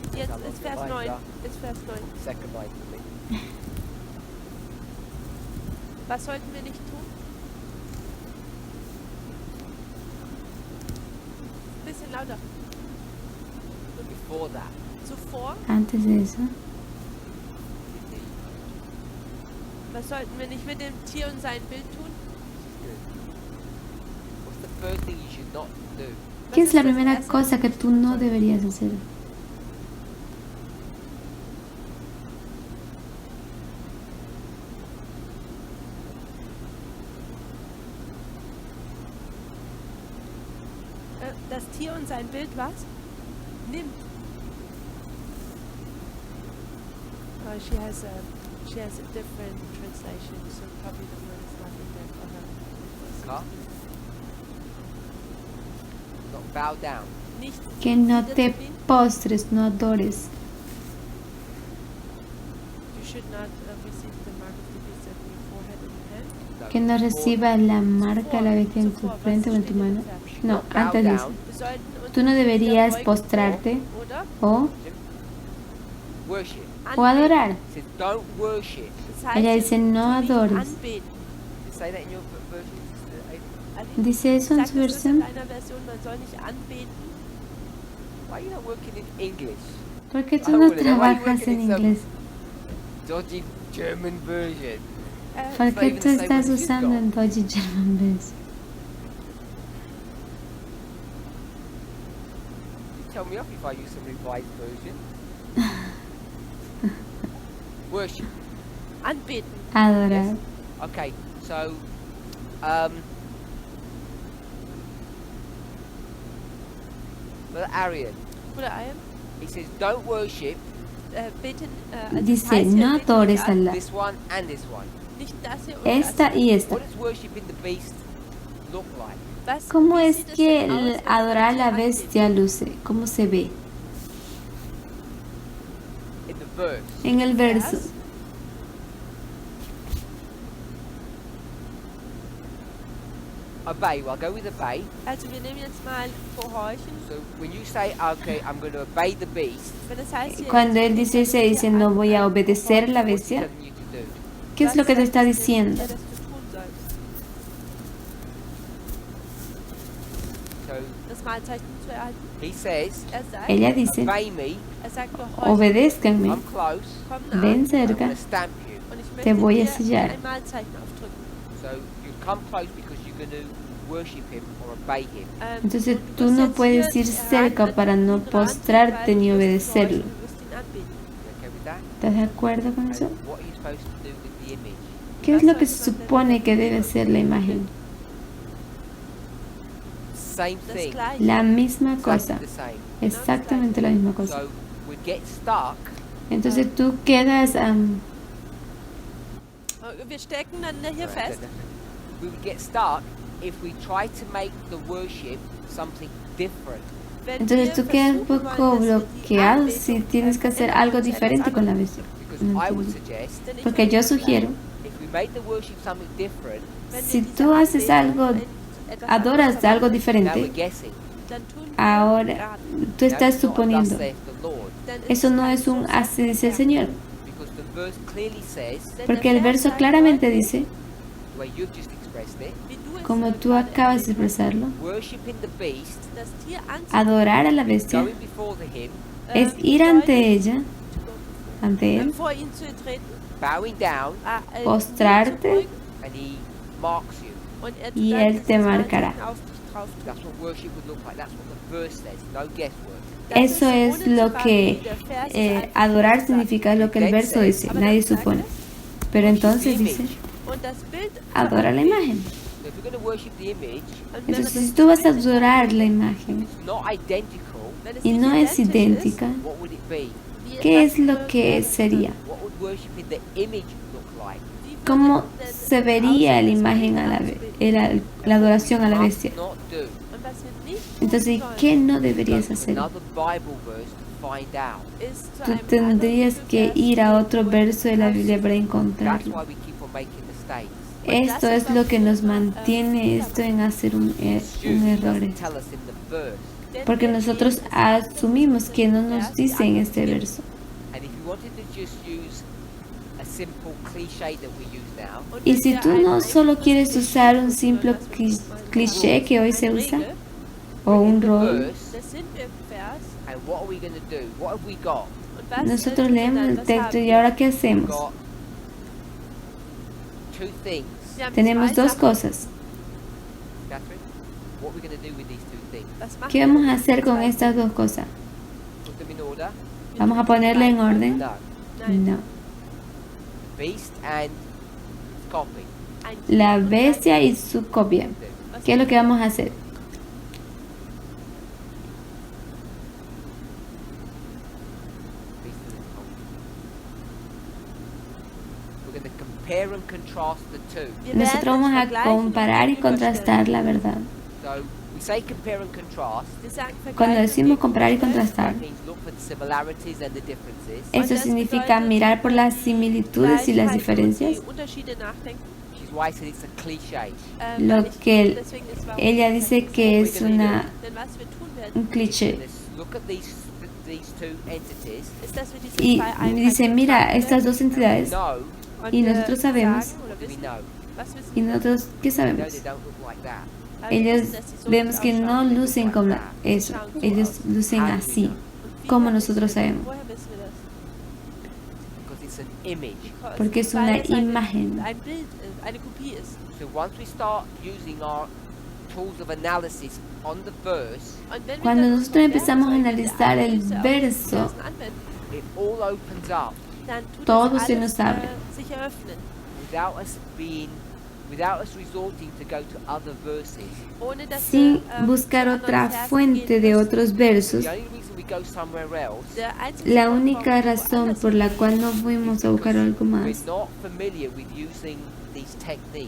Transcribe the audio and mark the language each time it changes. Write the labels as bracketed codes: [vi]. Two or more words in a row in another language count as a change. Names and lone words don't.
[de] Jetzt ist Vers 9. Ist Vers 9. [en] Second line for me. [de] Was sollten wir nicht tun? Bisschen lauter. [en] Before that, [de] Zuvor? [es] antes de eso, [de] Was sollten wir nicht mit dem Tier und sein Bild tun? [en] what's the first thing you should not do? [es] ¿qué es la [de] das [es] primera [de] Erste? [es] cosa que tú no deberías hacer? [de] Das Tier und sein Bild was? Nimmt. [en] She has a different translation, so probably the word is not in there for her. Car? Not bow down. [de] Nicht [es] Que no te [de] niederzuknien. [es] postres, no adores. [en] You should not receive the mark of the beast at your forehead and your hand. [es] No, Que no [en] before [es] recibas la marca de la bestia en tu [de] Zuvor, [es] frente o en tu [de] was steht [es] mano. [de] in dem Vers? [es] No, [en] not bow [es] antes de eso. [en] down, [de] Wir sollten uns [es] Tú no deberías [de] niederbeugen [es] postrarte [de] oder [es] o [en] worship. [es] adorar. [en] It says don't worship. [de] Das [es] Ella [de] heißt, [es] dice, no [de] tu nicht [es] adores. [de] anbeten. [en] Did it say that in your version, Sister Ava? [de] Ali [es] Dice eso en [de] sagt [es] su [de] es das in [es] versión. [de] einer Version, man soll nicht anbeten. [en] Why are you not working in English? [es] Porque tú Ah, no bueno, trabajas igual en que en inglés. [en] Dodgy German version. [es] ¿Por [en] not [es] qué [en] even [es] tú [en] the same [es] estás [en] one she's [es] usando [en] got. [es] en [en] Dodgy German version? You tell me off if I use some revised version. Worship. [de] Anbeten. [es] Adorar. [en] Okay, so Brother Arian, [de] Bruder Ayem, [en] he says don't worship [de] beten, also [es] Dice, [de] das heißt, wir [es] no [de] beten nicht [es] adores a [de] an, [es] Allah. [en] this one and this one. [de] nicht das hier und [es] Esta [de] das. [es] y esta. [en] What does worshiping the beast look like? [de] Was, [es] ¿Cómo [de] wie [es] es [de] sieht es [es] que [de] denn aus, [es] el [de] wenn man [es] adorar a la [de] sie anbetet? [es] bestia luce? ¿Cómo se ve? [en] In the verse. [es] En el verso. [de] Vers? [en] Obey. Well, I'll go with obey. [de] Also wir nehmen jetzt mal gehorchen. [en] So when you say, okay, I'm going to obey the beast, [de] Wenn es heißt hier, [es] Cuando él dice, se dice, no voy a obedecer a la [en] what's he [es] bestia. [en] telling you to do? [es] ¿Qué es lo que te está diciendo? [de] dass du tun sollst? [en] So [de] Das Mahlzeichen zu erhalten. [en] he says, [de] Sagt, [es] Ella dice, [en] obey me, [de] sagt gehorchen, [es] obedézcanme, [en] I'm close, [de] komm nah [es] ven [en] I'm [es] cerca, [en] going to stamp you. [de] und ich [es] te [de] möchte [es] voy a [de] dir [es] sellar. [de] ein Mahlzeichen aufdrücken. [en] So you come close because you're going to worship him or obey him. [es] Entonces [de] und [es] tú [de] wirst [es] no [de] jetzt [es] puedes [de] hier [es] ir cerca [de] heran [es] para no [de] an ihn [es] postrarte [de] rantreten, [es] ni [de] weil du wirst [es] obedecerlo. [de] gehorchen, du wirst ihn anbeten. [en] You okay with that? [es] ¿Estás de acuerdo con [en] And [es] eso? [en] what are you supposed to do with the image? [es] ¿Qué es lo que se supone que debe ser la imagen? [en] Same [de] Das [en] thing. [de] Gleiche. [es] La misma [en] Exactly [es] cosa, [en] the same. [es] exactamente la misma cosa. [en] So we get stuck. [es] Entonces tú quedas, [de] Wir stecken dann hier fest. [en] We would get stuck if we try to make the worship something different. [de] Wenn [es] entonces [de] wir [es] tú quedas un [de] versuchen [es] poco [de] wollen, dass wir die [es] bloqueado si [de] Anbetung [es] tienes que hacer [de] verändern [es] algo [de] zu etwas [es] diferente con la [de] anderem. [es] bestia. [en] Because [es] No [en] I would [es] entiendo. [en] suggest [de] Denn ich [es] Porque [de] würde [es] yo [de] sagen, [es] sugiero, [en] if we make the worship something different, [de] wenn [es] si [de] wir diese [es] tú haces [de] Anbetung [es] algo, [de] in etwas [es] adoras [de] anderes [es] algo [en] now we're [es] diferente, [en] guessing. [de] dann tun wir [es] ahora [de] raten. [es] tú estás [en] That's not thus [es] suponiendo. [en] saith the Lord. [de] Denn es [es] Eso no [de] kann [es] es [de] so [es] un [de] sein, [es] así dice el [de] ja. [es] Señor. [en] Because the verse clearly says, [de] Denn [es] Porque [de] der [es] el [de] Vers [es] verso [de] sagt [es] claramente [de] deutlich, [es] dice, [en] the way you've just expressed it, [de] wie du es [es] como tú [de] gerade [es] acabas de [de] erwähnt hast, [es] expresarlo, [en] worshiping the beast, [de] das Tier [es] adorar a la bestia [en] going before him, [es] es ir ante ella, ante él, [de] vor ihn zu treten, [en] bowing down, [es] postrarte, [en] and he marks you. [de] und er [es] y [de] dann [es] él [de] dieses [es] te marcará. [de] Mahlzeichen auf dich drauf tut. [en] That's what worship would look like. That's what the verse says. No guesswork. [de] Das [es] Eso [de] so [es] es [de] ohne zu [es] lo [de] raten, [es] que [de] wie der Vers einfach [es] adorar [de] sagt. [es] significa, lo que el verso dice, [de] Aber [es] nadie [de] dann sagt [es] supone. [de] es, [es] Pero entonces dice, [de] und das Bild [es] adora la imagen. [en] So if you're going to worship the image, [de] Und wenn man [es] Entonces si [de] das [es] tú vas a [de] Bild- [es] adorar la imagen [en] it's not identical. [de] wenn es [es] y [de] nicht [es] no es [de] identisch [es] idéntica, [en] What would it be? [de] Wie [es] ¿qué es lo que sería? [en] What would worshiping the image look like? [es] ¿Cómo se vería la imagen la adoración a la [en] Must [es] bestia? [en] not do. [de] Und was wir nicht [es] Entonces, [de] tun [es] ¿qué [de] sollen, [es] no [en] Go [es] deberías [en] to [es] hacer? [en] another Bible verse to find out. [de] ist zu [es] Tú [de] einem [es] tendrías [de] anderen [es] que [de] Bibelvers [es] ir a otro [de] gehen [es] verso de la [de] und [es] Biblia para [en] That's [es] encontrarlo. [en] why we keep on making mistakes. [es] Esto es lo que nos mantiene esto en hacer un [en] Assume it [es] error. [en] doesn't tell us in the verse. [de] Denn [es] Porque [de] wir [es] nosotros [de] lesen es [es] asumimos que no nos [de] Vers, [es] dice en [de] die [es] este [de] anderen [es] verso. [en] And if you wanted to just use a simple cliche that we use now, [de] Und [es] Y [de] wenn [es] si [de] wir [es] tú [de] ein [es] no solo [de] einfaches [es] quieres [de] Klischee [es] usar un [de] nutzen [es] simple [de] wollen, was wir mal [es] cliché que hoy se [de] eine [es] usa, [de] Regel, [es] o [en] we're in [es] un [en] the [es] rol, [en] verse, [de] das sind wir im Vers. [en] and what are we going to do? What have we got? [de] Und was [es] nosotros [de] tun wir [es] leemos [de] dann? [es] el [de] Was [es] texto [de] haben [es] y [de] wir? [es] ahora ¿qué [en] We've [es] hacemos? [en] got two things. [de] Wir haben [es] Tenemos [de] zwei [es] dos [de] Sachen. [es] cosas. [en] Catherine, what are we going to do with these two things? [de] Was machen [es] ¿Qué [de] wir [es] vamos [de] mit [es] a [de] diesen [es] hacer con [de] zwei [es] estas [de] Dingen? [es] dos cosas? [en] Put them in order? [de] Wir [es] ¿Vamos a [de] tun sie [es] ponerla en [de] beide [es] orden? [en] No. [de] Nein. [es] No. [en] The beast and its copy. [de] Ein Tier [es] La [de] und [es] bestia y su copia. [en] Do. [de] was [es] ¿Qué es lo que vamos a hacer? [en] Beast and its copy. We're going to compare and contrast the two. [de] Wir [es] Nosotros [de] werden [es] vamos a [de] vergleichen und [es] comparar y [de] gegenüberstellen. [es] contrastar la verdad. [en] So we say compare and contrast. [de] Wir sagen [es] Cuando [de] vergleichen [es] decimos [de] und [es] comparar y [de] gegenüberstellen. [es] contrastar, [en] That means look for the similarities and the differences. [es] eso [de] das [es] significa [de] bedeutet, [es] mirar por las [de] die [es] similitudes y las [de] Gleichheiten und [es] diferencias. [de] die Unterschiede nachdenken. [en] Which is why I said it's a cliche. [es] Lo [de] Weil ich [es] que [de] deswegen ist, warum [es] ella [de] ich [es] dice [de] sage, [es] que es [de] Denn [es] una, [de] was wir tun werden, [es] un cliché. [en] Let's look at these two entities. [de] ist, dass wir diese [es] Y [de] zwei Einheiten [es] dice, mira, [de] betrachten [es] estas dos entidades. No, [de] und [es] y [de] wir [es] nosotros sabemos, [de] sagen oder [en] what do we [de] wissen, [en] know? [de] was wissen [es] Y [de] wir? [es] nosotros, ¿qué [en] We know [es] sabemos? [en] they don't look like that. [de] Aber wir [es] Ellos [de] wissen, dass sie so [es] vemos [de] nicht [es] que no [de] ausschauen. [es] lucen como eso, ellos lucen así. [de] Und wie [es] como [de] wissen [es] nosotros [de] wir das? [es] sabemos. [de] Woher wissen wir das? [en] Because it's an image. [es] Porque es [de] Weil [es] una [de] es eine- [es] imagen. [de] ein Bild ist, eine Kopie ist. [en] So once we start using our tools of analysis on the verse, [de] Und wenn wir [es] Cuando [de] dann [es] nosotros [de] unsere [es] empezamos a [de] Werkzeuge [es] analizar [de] der [es] el [de] Analyse auf [es] verso, [de] diesen Versen anwenden, [en] it all opens up [de] dann tut [es] todo [de] das [es] se [de] alles, [es] nos abre. [de] sich eröffnen, [en] without us resorting to go to other verses. [de] ohne dass [es] sin [de] wir [es] buscar [de] zu anderen [es] otra [de] Versen [es] fuente [de] gehen [es] de [de] müssen. [es] otros versos. [en] The only reason we go somewhere else [de] Der einzige [es] La [de] Grund, [es] única [de] warum wir [es] razón [de] woanders [es] por la [de] hingehen, [es] cual no fuimos a buscar algo [en] we're [es] más [en] not familiar with using these techniques.